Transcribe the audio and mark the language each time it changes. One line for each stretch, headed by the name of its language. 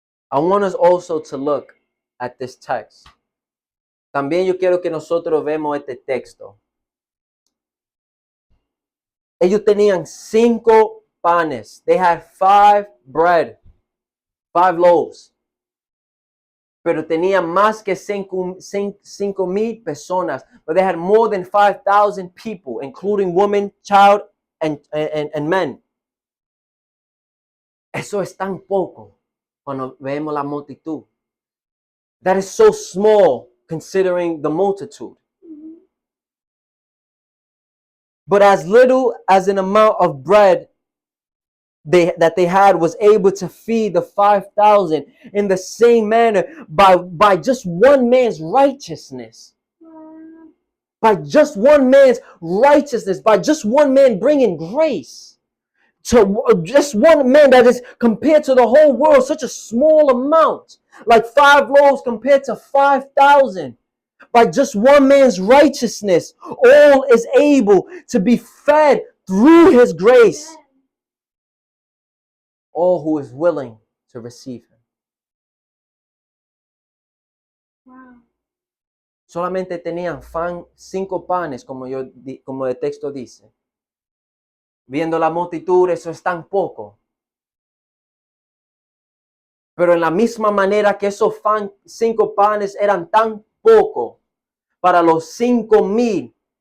English: I want us also to look at this text.
Spanish: También yo quiero que nosotros vemos este texto. Ellos tenían 5 panes.
English: They had 5 bread, 5 loaves.
Spanish: Pero tenían más que 5,000 personas.
English: But they had more than 5,000 people, including women, child, and men.
Spanish: Eso es tan poco cuando vemos la multitud.
English: That is so small considering the multitude. But as little as an amount of bread that they had was able to feed the 5,000 in the same manner by just one man's righteousness. By just one man's righteousness, by just one man bringing grace. To just one man that is compared to the whole world, such a small amount. Like 5 loaves compared to 5,000. By just one man's righteousness, all is able to be fed through his grace, all who is willing to receive him. Wow.
Spanish: Solamente tenían 5 panes, como el texto dice. Viendo la multitud, eso es tan poco. Pero en la misma manera que esos 5 panes eran tan poco para los 5,000,